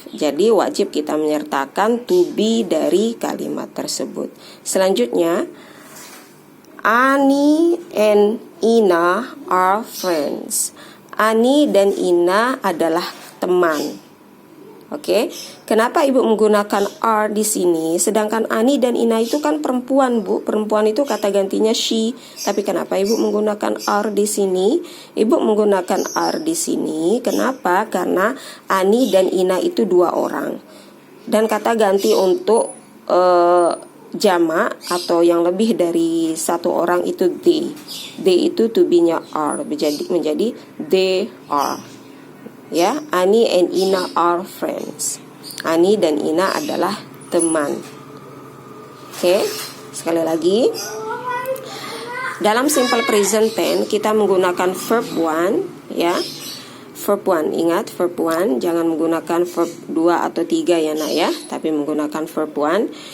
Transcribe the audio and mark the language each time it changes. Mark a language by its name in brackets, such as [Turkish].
[Indonesian] Jadi wajib kita menyertakan to be dari kalimat tersebut. [English] Selanjutnya, Ani and Ina are friends. [Indonesian] Ani dan Ina adalah teman. Oke. Kenapa Ibu menggunakan are di sini? Sedangkan Ani dan Ina itu kan perempuan, Bu. Perempuan itu kata gantinya she. Tapi kenapa Ibu menggunakan are di sini? Ibu menggunakan are di sini. Kenapa? Karena Ani dan Ina itu 2 orang. Dan kata ganti untuk jamak atau yang lebih dari 1 orang itu they. They itu to be-nya are, menjadi they are. [English] Ya, Ani and Ina are friends. [Indonesian] Ani dan Ina adalah teman. Oke, sekali lagi. Dalam simple present tense kita menggunakan verb 1, ya. Verb 1, ingat verb 1, jangan menggunakan verb 2 atau 3 ya, Nak ya, tapi menggunakan verb 1.